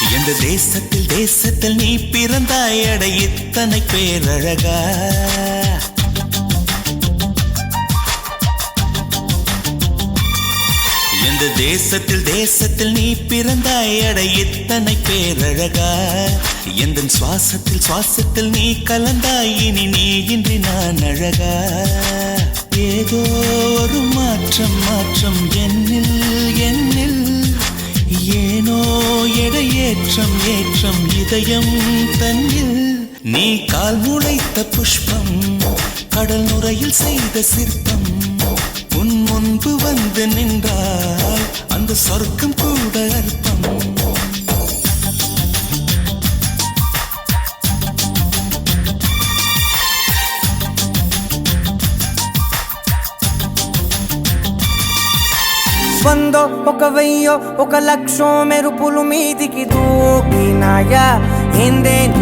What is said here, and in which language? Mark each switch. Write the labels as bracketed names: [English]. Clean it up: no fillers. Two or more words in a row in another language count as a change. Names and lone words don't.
[Tamil] இந்த தேசத்தில் நீ பிறந்தாய் அட இத்தனை பேரழகா இந்த தேசத்தில் நீ பிறந்தாய் அட இத்தனை பேரழகா எந்த சுவாசத்தில் நீ கலந்தாய் இனி நீ இன்றி நான் அழகா ஏதோ ஒரு மாற்றம் என்னில் ஏனோ ஏற்றம் இதயம் தன்னில் நீ கால் முளைத்த புஷ்பம் கடல் நுரையில் செய்த சிற்பம் உன் முன்பு வந்து நின்றால் அந்த சொர்க்கம் கூட அர்த்தம் [Telugu] వందో ఒక వెయ్యో ఒక లక్షో మెరుపులు మీదికి దూకినాయా ఏందే నీ